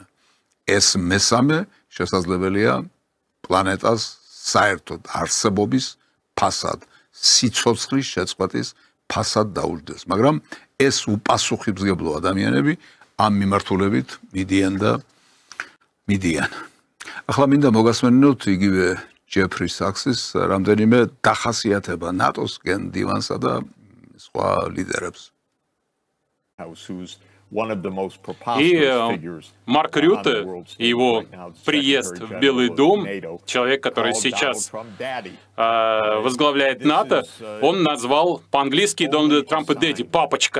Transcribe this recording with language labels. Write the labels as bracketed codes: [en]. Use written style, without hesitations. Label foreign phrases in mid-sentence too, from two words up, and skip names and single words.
[ka] ეს მესამე შესაძლებელია პლანეტას საერთოდ არსებობის ფასად, სიცოცხლის შეწყვეტის ფასად დაუჯდეს, მაგრამ ეს უპასუხისმგებლო ადამიანები ამ მიმართულებით მიდიან. ახლა მინდა მოგასმენინოთ იგივე ჯეფრი საქსის რამდენიმე დახასიათება ნატოსკენ დივანსა და სხვა ლიდერებს. [ru] И Марк Рютте, его приезд в Белый дом, человек, который сейчас возглавляет НАТО, он назвал по-английски Дональда Трампа «Дэдди», «папочка».